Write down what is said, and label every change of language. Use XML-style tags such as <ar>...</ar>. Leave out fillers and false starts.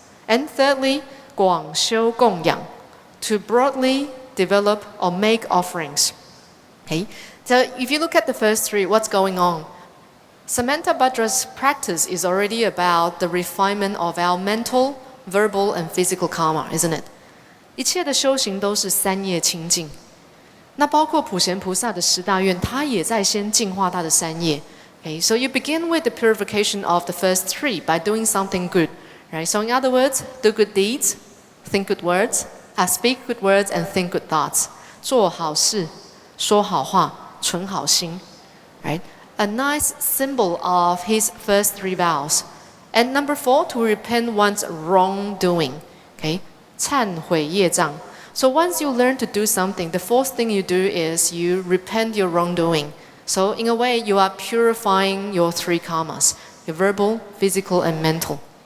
<en>And thirdly, 广修供养, to broadly develop or make offerings. Okay? So if you look at the first three, what's going on? Samantabhadra's practice is already about the refinement of our mental, verbal, and physical karma, isn't it?</en> <zh>一切的修行都是三业清净。那包括普贤菩萨的10大愿，他也在先净化他的3业。</zh> <en>Okay, so you begin with the purification of the first 3 by doing something good, right? So in other words, do good deeds, think good words, speak good words, and think good thoughts.</en> <zh>做好事，说好话，存好心， right?</zh> <en>A nice symbol of his first 3 vows. And number 4, to repent one's wrongdoing. Okay,</en> <zh>忏悔业障。</zh> <en>So once you learn to do something, the fourth thing you do is you repent your wrongdoing. So in a way, you are purifying your three karmas, your verbal, physical, and mental.</en>